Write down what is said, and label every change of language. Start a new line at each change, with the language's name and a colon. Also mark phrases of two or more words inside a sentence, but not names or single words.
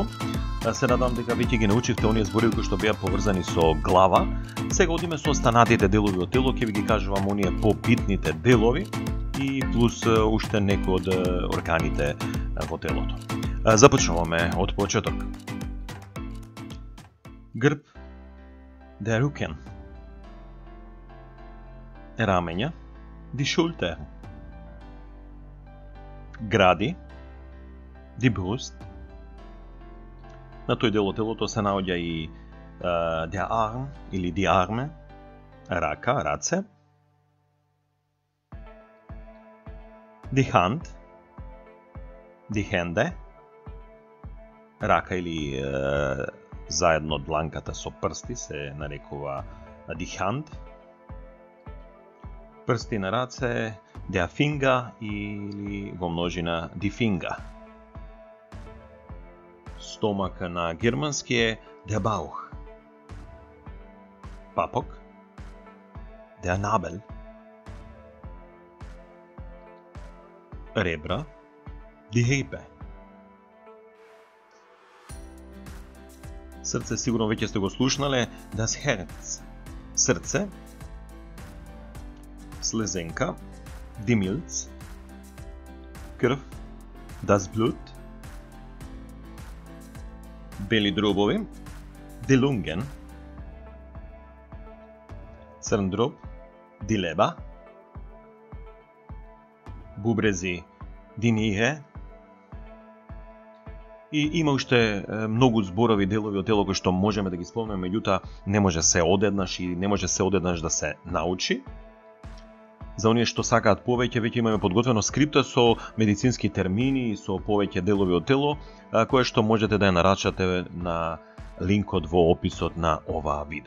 Macedonian: Се надам дека веќе ги научивте оние зборови кои што беа поврзани со глава. Сега одиме со останатите делови од тело, ќе ви ги кажувам оние побитните делови и плюс уште некои од органите во телото. Започнуваме од почеток. Грб,
German: de rücken.
Macedonian: Рамења,
German: die Schulter.
Macedonian: Гради,
German: die Brust.
Macedonian: На тој дел од телото се наоѓа и
German: der Arm
Macedonian: или
German: die Arme,
Macedonian: рака, раце.
German: Die Hand, die Hände,
Macedonian: рака или заедно дланката со прсти се нарекува
German: die Hand.
Macedonian: Прсти на раце,
German: der Finger
Macedonian: или во множина
German: die Finger.
Macedonian: Стомака на германски е
German: der Bauch.
Macedonian: Папок,
German: der Nabel.
Macedonian: Ребра,
German: die Hepe.
Macedonian: Срце сигурно веќе сте го слушнале,
German: das Herz.
Macedonian: Срце. Слезенка,
German: die Milz.
Macedonian: Крв,
German: das Blut.
Macedonian: Бели дробови,
German: die Lungen.
Macedonian: Црн дроб,
German: die Leber.
Macedonian: Бубрези,
German: die Niere.
Macedonian: И има уште многу зборови делови од тело кои што можеме да ги спомнеме, меѓутоа не може се одеднаш и не може се одеднаш да се научи. За оние што сакаат повеќе, веќе имаме подготвено скрипта со медицински термини и со повеќе делови од тело, кое што можете да ја нарачате на линкот во описот на ова видео.